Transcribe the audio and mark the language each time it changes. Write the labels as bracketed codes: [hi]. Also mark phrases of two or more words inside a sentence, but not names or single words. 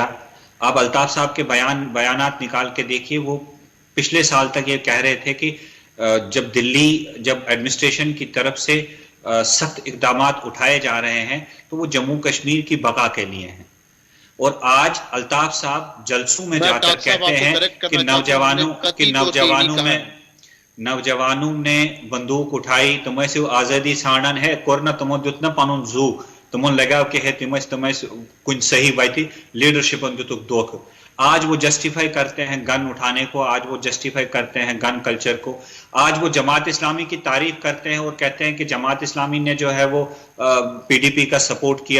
[hi] अब अल्ताफ साहब के बयानात निकाल के देखिए, वो पिछले साल तक ये कह रहे थे कि जब एडमिनिस्ट्रेशन की तरफ से सख्त इकदामात उठाए जा रहे हैं तो वो जम्मू कश्मीर की बका के लिए हैं, और आज अल्ताफ साहब जलसों में जाकर कहते हैं कि नौजवानों ने बंदूक उठाई, [ks] तुम्हें से आजादी साड़न है कोरना, तुम दुत न पनुन जू, [hi] तुम लगाव के है तुम्हें कुछ सही बाती [ks] लीडरशिप दुतुक दोख। [hi] आज वो जस्टिफाई करते हैं गन उठाने को, आज वो जस्टिफाई करते हैं [en] gun culture [hi] को, आज वो जमात इस्लामी की तारीफ करते हैं और कहते हैं कि जमात इस्लामी ने जो है वो पीडीपी का सपोर्ट किया।